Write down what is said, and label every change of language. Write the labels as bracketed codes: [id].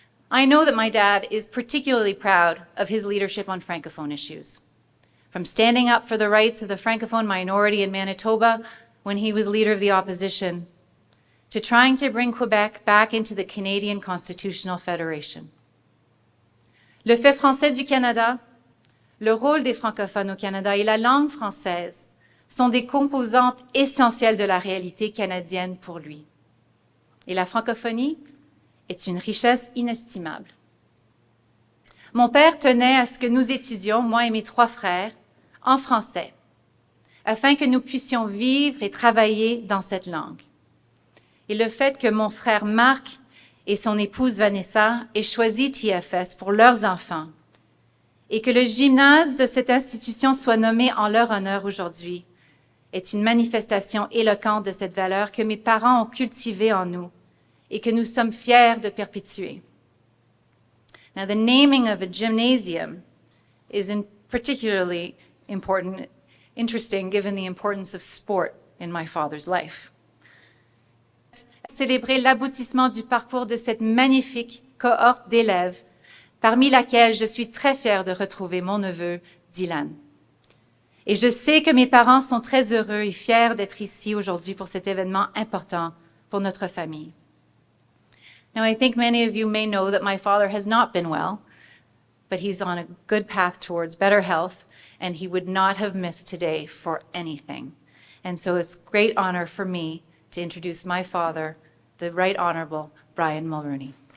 [en] I know that my dad is particularly proud of his leadership on Francophone issues, from standing up for the rights of the Francophone minority in Manitoba when he was leader of the opposition, to trying to bring Quebec back into the Canadian Constitutional Federation. [fr] Le fait français du Canada, le rôle des francophones au Canada et la langue française sont des composantes essentielles de la réalité canadienne pour lui. Et la francophonie est une richesse inestimable. Mon père tenait à ce que nous étudions, moi et mes 3 frères, en français, afin que nous puissions vivre et travailler dans cette langue. Et le fait que mon frère Marc et son épouse Vanessa aient choisi TFS pour leurs enfants et que le gymnase de cette institution soit nommé en leur honneur aujourd'hui est une manifestation éloquente de cette valeur que mes parents ont cultivée en nous et que nous sommes fiers de perpétuer. [en] Now, the naming of a gymnasium is particularly interesting given the importance of sport in my father's life. [fr] Célébrer l'aboutissement du parcours de cette magnifique cohorte d'élèves, parmi laquelle je suis très fière de retrouver mon neveu Dylan. Et je sais que mes parents sont très heureux et fiers d'être ici aujourd'hui pour cet événement important pour notre famille. [en] Now, I think many of you may know that my father has not been well, but he's on a good path towards better health, and he would not have missed today for anything. And so it's a great honor for me to introduce my father, the Right Honorable Brian Mulroney.